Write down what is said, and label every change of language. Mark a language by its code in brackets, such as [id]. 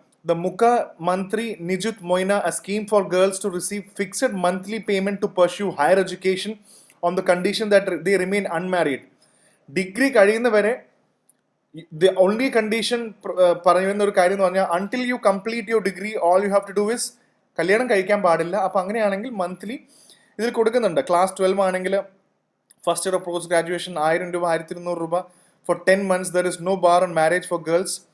[en] The Mukha Mantri Nijut Moina, a scheme for girls to receive fixed monthly payment to pursue higher education on the condition that they remain unmarried. [ml] Degree കഴിയുന്നവരെ [en] the only condition [ml] പറയുന്ന ഒരു കാര്യം എന്ന് പറഞ്ഞാൽ [en] until you complete your degree all you have to do is [ml] കല്യാണം കഴിക്കാൻ പാടില്ല. അപ്പോൾ അങ്ങനെയാണെങ്കിൽ മന്ത്ലി ഇതിൽ കൊടുക്കുന്നുണ്ട്. ക്ലാസ് 12 ആണെങ്കിൽ first year of post graduation 1000 രൂപ, 1200 രൂപ. [en] For 10 months there is no bar on marriage for girls.